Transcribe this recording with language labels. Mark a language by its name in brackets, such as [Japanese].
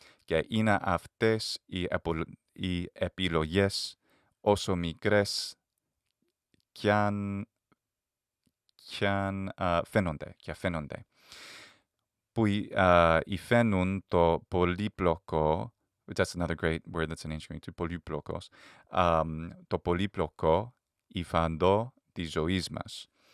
[Greek] Και είναι αυτές οι επιλογές, όσο μικρές κι αν φαίνονται, που υφαίνουν το πολύπλοκο. [English] That's another great word that's in ancient Greek too, πολύπλοκος. [Greek] Το πολύπλοκο υφαντό της ζωής μας.